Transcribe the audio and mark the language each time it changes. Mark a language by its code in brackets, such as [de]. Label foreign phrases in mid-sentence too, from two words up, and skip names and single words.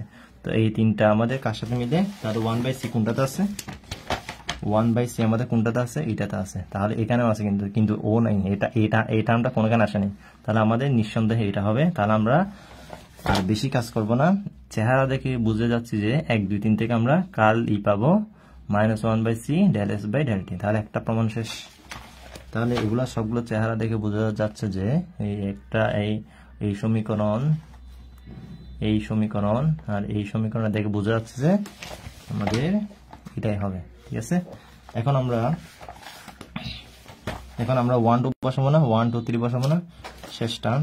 [bn] তো এই তিনটা আমাদের কার সাথে মিলে, তাহলে 1/c কোনটাতে আছে, 1/c আমাদের কোনটাতে আছে, এটাতে আছে। তাহলে এখানেও আছে, কিন্তু ও নাই, এই টার্মটা কোনখানে আসে নাই, তাহলে আমাদের নিঃসন্দেহে এটা হবে। তাহলে আমরা আর বেশি কাজ করব না, চেহারা দেখে বুঝে যাচ্ছি যে 1 2 3 থেকে আমরা কার্ল পাবো -1/c [en] del s by del t, [bn] তাহলে একটা প্রমাণ শেষ। তাহলে এগুলা সবগুলো চেহারা দেখে বোঝা যাচ্ছে যে এই সমীকরণ আর এই সমীকরণ দেখে বোঝা যাচ্ছে যে আমাদের এটাই হবে, ঠিক আছে। এখন আমরা 1 2 বসাবো না, 1 2 3 বসাবো না, শেষ টার্ম।